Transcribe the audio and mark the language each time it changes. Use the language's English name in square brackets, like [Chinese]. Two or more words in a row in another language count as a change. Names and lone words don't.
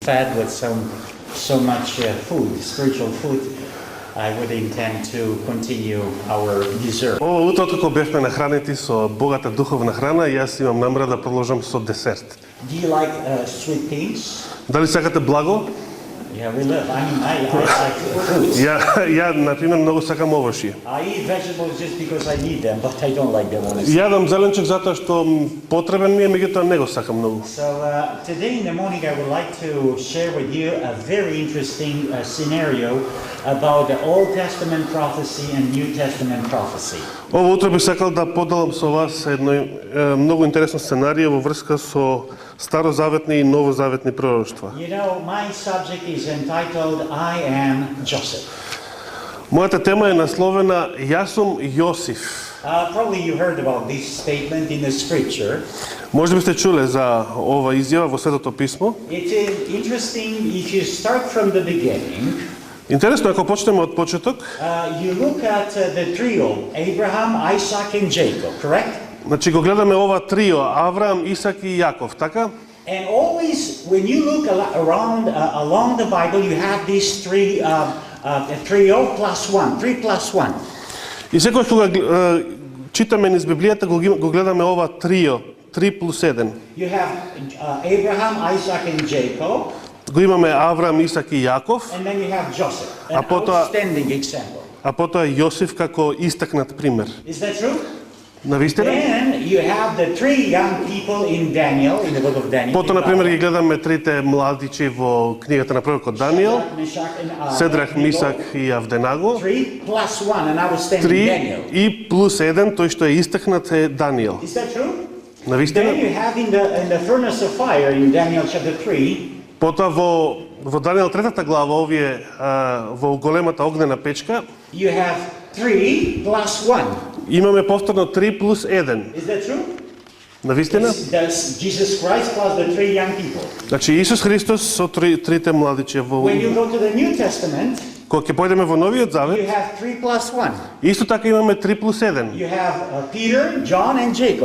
[English] fed with so much food, spiritual food, I would intend to continue our dessert. [Macedonian] Ова утро како бевме нахранети со богата духовна храна, јас имам намера да продолжам со десерт. [English] Do you like sweet things? [Macedonian] Дали сакате благо? [English] Yeah, we love. I like fruits. [Macedonian] Ја например многу сакам овошје. [English] I eat vegetables just because I need them, but I don't like them honestly. [Macedonian] Јадам зеленчук затоа што потребен ми е, меѓутоа не го сакам многу. [English] So today in the morning I would like to share with you a very interesting scenario about the Old Testament prophecy and New Testament prophecy. [Macedonian] Ова утро би сакал да поделам со вас едно многу интересно сценарио во врска со старозаветни и новозаветни пророштва. [English] You know, my subject is entitled I am Joseph. [Macedonian] Мојата тема е насловена Јас сум Јосиф. [English] Probably you heard about this statement in the scripture. [Macedonian] Може би сте чуле за ова изјава во Светото писмо. [English] It is interesting if you start from the beginning. [Macedonian] Интересно ако почнеме од почеток. [English] You look at the trio, Abraham, Isaac and Jacob, correct? [Macedonian] Значи го гледаме ова трио Авраам, Исак и Јаков, така? [English] And always when you look around along the Bible, you have these trio plus one, 3 plus 1. [Macedonian] И секогаш кога читаме низ Библијата го гледаме ова трио 3 плюс 1. [English] You have Abraham, Isaac and Jacob. [Macedonian] Го имаме Авраам, Исак и Јаков, [English] And then you have Joseph, an [Macedonian] А потоа- [English] outstanding example. [Macedonian] а потоа Јосиф како истакнат пример. [English] Is that true? [Macedonian] Навистина? [English] Then you have the 3 young people in Daniel, in the book of Daniel. [Macedonian] Потоа, например, ги гледаме трите младичи во книгата на пророкот Даниил, Седрах, Мисак и Авденаго. [English] 3 plus 1, an outstanding 3 Daniel. [Macedonian] и плюс 1, тој што е истакнат е Даниил. [English] Is that true? Then [Macedonian] Навистина? [English] you have in the furnace of fire in Daniel chapter 3, [Macedonian] Потоа во Даниил 3 глава, овие во големата огнена печка, [English] you have 3 plus 1. [Macedonian] имаме повторно 3 плюс 1. [English] Is that true? [Macedonian] Навистина? [English] That's Jesus Christ plus the 3 young people. [Macedonian] Значи Исус Христос со трите младичи во [English] When you go to the New Testament, [Macedonian] кога ќе појдеме во Новиот [English] you [Macedonian] Завет, [English] have 3 plus 1. [Macedonian] исто така имаме 3 плюс 1. [English] You have Peter, John, and Jacob